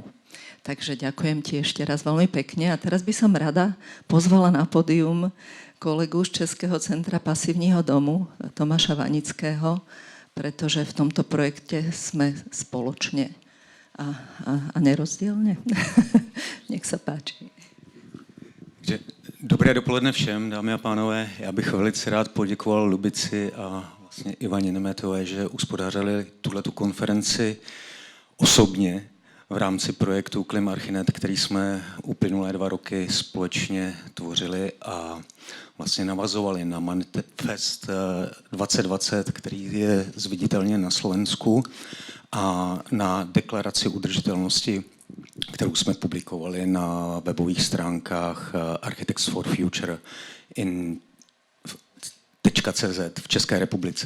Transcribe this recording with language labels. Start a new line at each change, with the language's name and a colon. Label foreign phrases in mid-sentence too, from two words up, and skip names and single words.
Slovak: Takže ďakujem ti ešte raz veľmi pekne. A teraz by som rada pozvala na pódium kolegu z Českého centra pasívneho domu, Tomáša Vanického, pretože v tomto projekte sme spoločne a nerozdielne. Nech sa páči.
Czech: Dobré dopoledne všem, dámy a pánové. Já bych velice rád poděkoval Lubici a vlastně Ivaně Nemetové, že uspořádali tuhletu konferenci osobně v rámci projektu Klimarchinet, který jsme uplynulé 2 roky společně tvořili a vlastně navazovali na Manifest 2020, který je zviditelně na Slovensku, a na deklaraci udržitelnosti, kterou jsme publikovali na webových stránkách Architects for Future .cz v České republice.